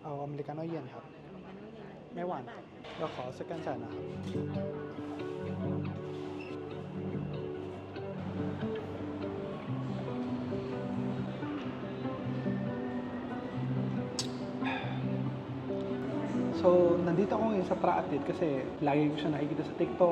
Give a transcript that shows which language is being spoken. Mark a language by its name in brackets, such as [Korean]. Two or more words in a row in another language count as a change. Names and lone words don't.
[Thai] อเมริกาโน่เย็นครับ ไม่หวานเราขอสแกนจ่ายนะครับ [Filipino] So, nandito ako ngayon sa Praatit kasi lagi ko siya nakikita sa TikTok.